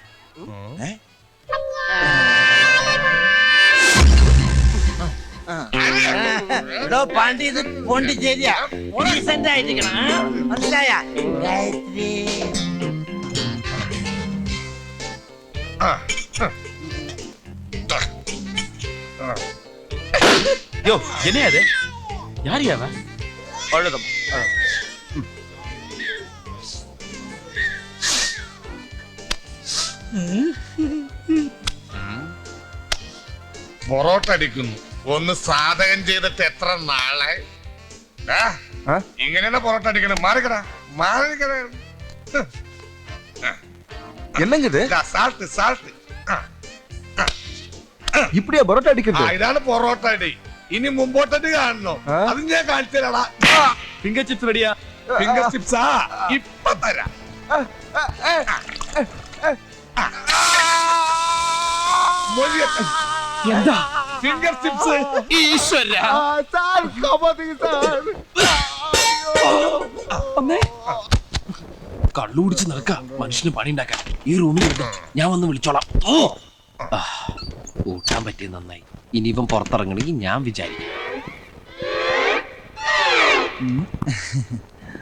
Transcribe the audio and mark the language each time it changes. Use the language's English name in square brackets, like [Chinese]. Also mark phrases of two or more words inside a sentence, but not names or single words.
[Malayalam] പാണ്ടി ഇത് പോണ്ടിച്ചേരിയാ ഡീസന്റ് ആയിരിക്കണം മനസ്സിലായ ഗായത്രി [Tamil] யோ என்ன அது யார் யாவ அழுதம் [Malayalam] പൊറോട്ട അടിക്കുന്നു ഒന്ന് സാധകം ചെയ്തിട്ട് എത്ര നാളെ ഇങ്ങനെയാണ് പൊറോട്ട അടിക്കണം മാറിക്കടാ മാറിക്കട [Tamil] என்னங்க இது [English] salt salt [Tamil] இப்படியா பரோட்டா அடிக்கிறது [Malayalam] ഇതാണ് പൊറോട്ട അടി ഇനി മുമ്പോട്ടടി കാണണോ അത് ഞാൻ കാണിച്ചു തരാടാ [English] finger chips [Malayalam] റെഡിയാ [English] finger chips-a [Malayalam] ഇപ്പൊ തരാം എന്താ [English] finger chips [Malayalam] ഈശ്വര [Tamil] சார் காப்பாத்துங்க சார் [Malayalam] അമ്മേ കള്ളു കുടിച്ച് നടക്ക മനുഷ്യന് പണി ഉണ്ടാക്കാൻ ഈ റൂമിൽ ഞാൻ വന്ന് വിളിച്ചോളാം കൂട്ടാൻ പറ്റിയത് നന്നായി ഇനി ഇവൻ പുറത്തിറങ്ങണമെങ്കിൽ ഞാൻ വിചാരിക്കും